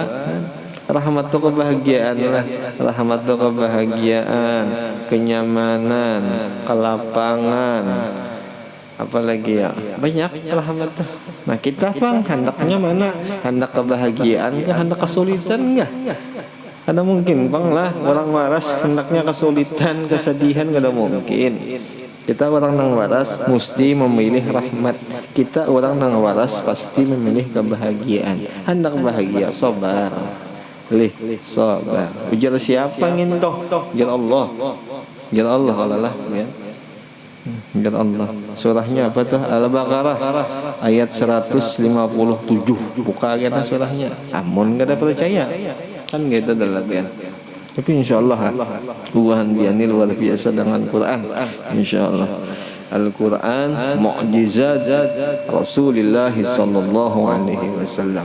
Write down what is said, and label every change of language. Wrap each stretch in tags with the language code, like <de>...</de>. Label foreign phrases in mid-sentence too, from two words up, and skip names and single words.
<id>Rahmat itu kebahagiaan lah, rahmat itu kebahagiaan, kenyamanan, kelapangan, apalagi ya banyak rahmat tuh.</id> <bjn>Nah kita bang hendaknya mana? Hendak kebahagiaan ke hendak kesulitan enggak? Ada mungkin bang lah orang waras hendaknya kesulitan, kesedihan kada mungkin. Kita orang nang waras mesti memilih rahmat. Kita orang nang waras pasti memilih kebahagiaan. Hendak bahagia, sabar. Sabar. Ujar siapa ngin toh? Ujar Allah. Ujar Allah Allah ya. Ujar Allah. Surahnya apa tuh?</bjn> <id>Al-Baqarah ayat 157.</id> <bjn>Buka kita surahnya. Amun kada percaya.</bjn> <id>Kan gitu dalam ya. Tapi insyaallah Tuhan biani luar biasa dengan Quran. Insyaallah. Al-Quran mukjizat Rasulullah</id> <ar>صلى الله عليه وسلم.</ar>